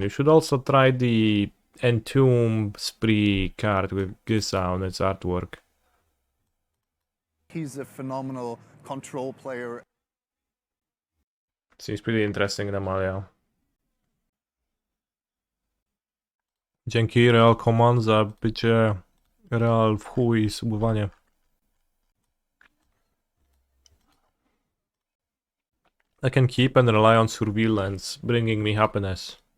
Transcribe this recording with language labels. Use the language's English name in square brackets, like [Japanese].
[English] You should also try the Entomb Spree card with Gisa on its artwork. He's a phenomenal control player. Seems pretty interesting in Amalia. [Polish] Dzięki Real Command za bycie Real w chuj i subowanie. [English] I can keep and rely on surveillance, bringing me happiness.